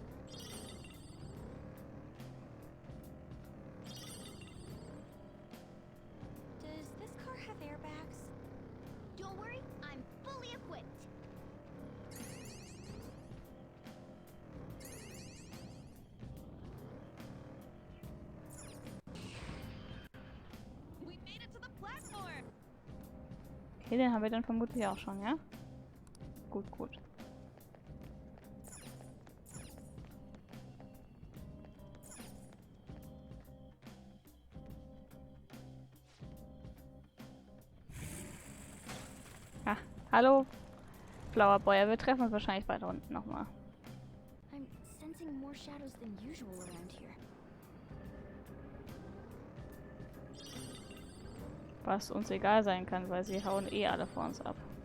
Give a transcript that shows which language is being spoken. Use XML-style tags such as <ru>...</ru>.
<en>Does this car have airbags? Don't worry, I'm fully equipped. We made it to the platform.</en> <de>Okay, den haben wir dann vermutlich auch schon, ja? Gut, gut. Ah, hallo, Flower Boy. Wir treffen uns wahrscheinlich weiter unten nochmal.</de> <en>I'm sensing more shadows than usual around here.</en> <de>Was uns egal sein kann, weil sie hauen eh alle vor uns ab.</de>